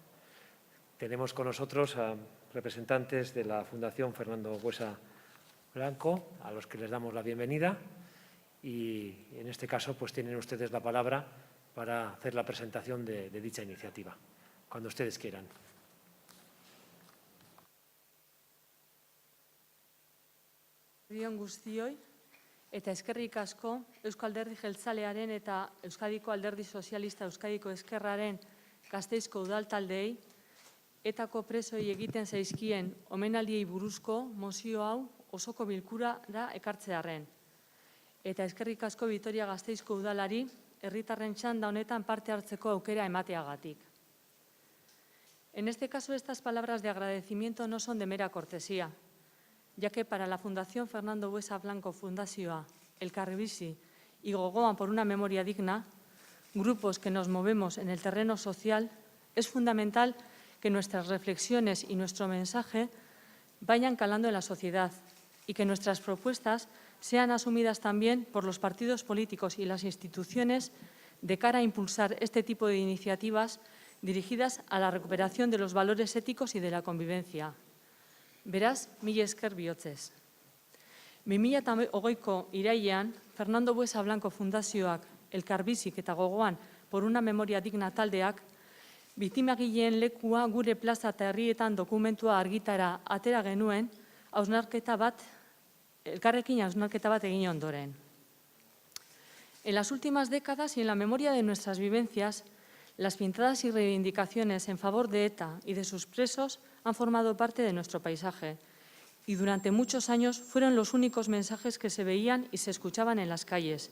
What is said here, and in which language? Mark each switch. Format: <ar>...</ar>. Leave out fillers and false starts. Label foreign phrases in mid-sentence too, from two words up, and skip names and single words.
<es>Tenemos con nosotros a representantes de la Fundación Fernando Buesa Blanco, a los que les damos la bienvenida. Y en este caso pues tienen ustedes la palabra para hacer la presentación de dicha iniciativa, cuando ustedes quieran.</es> <eu>Egun guztioi eta eskerrik asko Euskal Alderdi Jeltzalearen eta Euskadiko Alderdi Sozialista Euskadiko Ezkerraren Gasteizko udaltaldeei etako presoi egiten zaizkien omenaldiei buruzko mozio hau osoko bilkurara ekartzearren. Eta eskerrik asko Vitoria-Gasteizko udalari herritarren txanda honetan parte hartzeko aukera emateagatik.</eu> <es>En este caso, estas palabras de agradecimiento no son de mera cortesía, ya que para la Fundación Fernando Buesa Blanco Fundazioa, Elkarbizi y Gogoan por una memoria digna, grupos que nos movemos en el terreno social, es fundamental que nuestras reflexiones y nuestro mensaje vayan calando en la sociedad y que nuestras propuestas sean asumidas también por los partidos políticos y las instituciones de cara a impulsar este tipo de iniciativas dirigidas a la recuperación de los valores éticos y de la convivencia.</es> <eu>Beraz, mila esker bihotzez. 2020ko irailean, Fernando Buesa Blanco Fundazioak, Elkarbizik eta Gogoan por una memoria digna taldeak, biktimagileen lekua gure plaza eta herrietan dokumentua argitara atera genuen, elkarrekin hausnarketa bat egin ondoren.</eu> <es>En las últimas décadas y en la memoria de nuestras vivencias, las pintadas y reivindicaciones en favor de ETA y de sus presos han formado parte de nuestro paisaje y durante muchos años fueron los únicos mensajes que se veían y se escuchaban en las calles.</es>